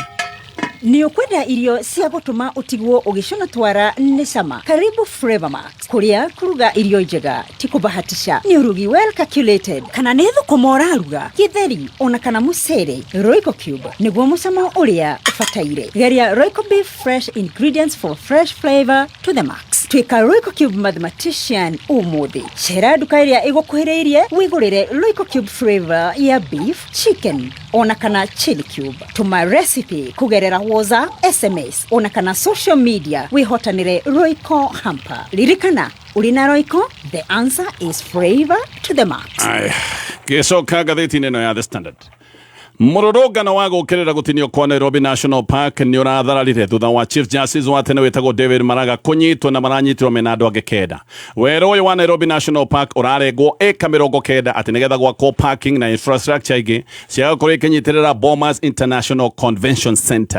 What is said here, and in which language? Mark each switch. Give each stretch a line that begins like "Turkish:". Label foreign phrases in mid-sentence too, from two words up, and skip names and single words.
Kikuyu: Nĩ ũkwenda irio cia gũtũma ũtigwo ũgĩcona twara nĩ cama. Karibu Flavormax kũrĩa kũruga irio njega ti kũbahatisha. Nĩ ũrugi
English: well calculated
Kikuyu: kana nĩ thũkũma ũraruga gĩtheri ona kana mũcere. Royco Cube nĩguo mũcamo ũrĩa ũbataire.
English: Geria Royco Beef Fresh Ingredients for fresh flavor to the max.
Kikuyu: Tuĩka Royco Cube mathematician ũmũthĩ. Cera nduka ĩrĩa ĩgũkuhĩrĩirie wĩgũrĩre Royco Cube flavor ya beef, chicken ona kana chili cube. Tuma recipe kugerera WhatsApp, SMS ona kana
English: social media
Kikuyu: wihotanire Royco hamper. Lirikana urina Royco,
English: the answer is flavor to the max.
Kikuyu: Gĩcoka ngathĩti-inĩ ĩno ya The Standard. Mũrũrũngano wa gũkĩrĩra gũtinio kwa Nairobi National Park nĩ ũrathararire thutha wa
English: Chief Justice
Kikuyu: wa tene wĩtagwo David Maraga kũnyitwo na maranyitirwo mena andũ angĩ kenda. Werũ ũyũ wa Nairobi National Park ũrarengwo ĩka 90 atĩ nĩgetha gwakwo parking na infrastructure ingĩ cia gũkorwo ikĩnyitĩrĩra Bomas International Convention Center.